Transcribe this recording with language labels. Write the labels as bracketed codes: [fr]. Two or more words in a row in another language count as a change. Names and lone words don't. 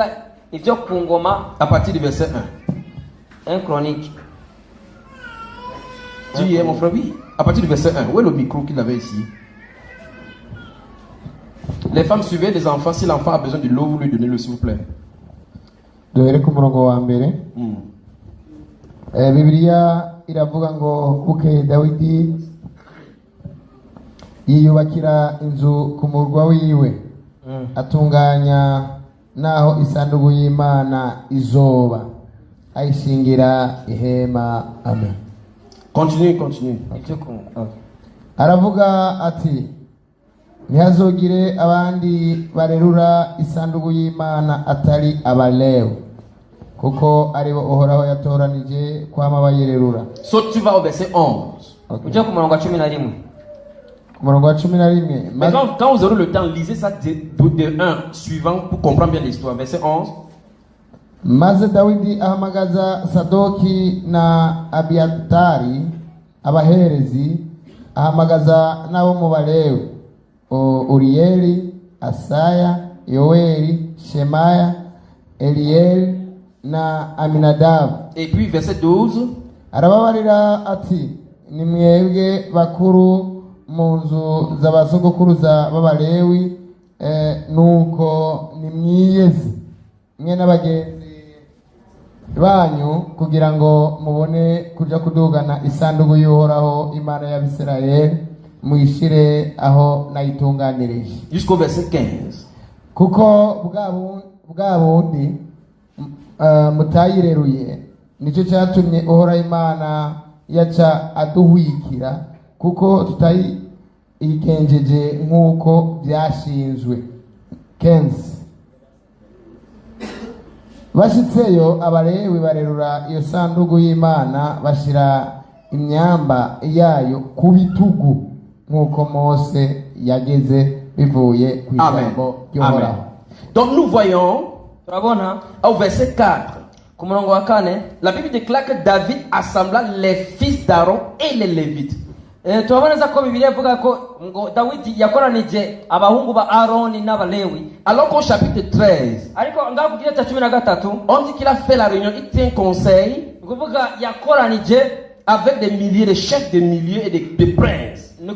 [fr] À partir du verset 1. 1 Chronique. Tu y es mon frère? Oui. À partir du verset 1. Où est le micro qu'il avait ici? Les femmes suivaient les enfants. Si l'enfant a besoin de l'eau, vous lui donnez-le s'il vous plaît. [rn] Bibiliya iravuga ngo bukeye Dawidi yiyubakira inzu ku murwa wiwe atunganya naho isanduku y'Imana izoba ayishingira ihema. Amen. [fr] Continue. [rn] Aravuga ati ntihazogire abandi barerura isanduku y'Imana atari Abalewi kuko aribo Uhoraho yatoranije kwama bayirerura. [fr] So tu vas au verset 11. [rn] Ujya ku murongo wa 11. [fr] Mais quand vous aurez le temps, lisez ça de 1 suivant pour comprendre bien l'histoire. Verset 11. [rn] Maze Dawidi ahamagaza Sadoki na Abiatari abaherezi, ahamagaza nabo mu Balewi, Uriyeli, Asaya, Yoeli, Shemaya, Eliel na Aminadabu. [fr] Et puis verset 12. [rn] Arababarira ati ni mwebwe bakuru mu nzu z'abasogokuruza b'Abalewi, nuko ni mwiyeze mwe n'abagenzi banyu kugira ngo mubone kuja kudugana isanduku y'Uhoraho Imana y'Abisirayeli muyishire aho nayitunganirije. [fr] Jusqu'au verset 15. [rn] Kuko bwa bundi mutayireruye nicyo cyatumye Uhoraho Imana yaca aduhwikira kuko tutayikenjeje nk'uko byashinzwe. 15. Bashitseyo Abalewi barerura iyo sanduku y'Imana bashira imyamba yayo ku bitugu nk'uko Mose yageze bivuye ku ijambo ry'Uhoraho. [fr] Donc nous voyons au verset 4. La Bible déclare que David assembla les fils d'Aaron et les Lévites. Alors qu'au chapitre 13, on dit qu'il a fait la réunion, il tient conseil avec des milliers de chefs de milliers et de princes.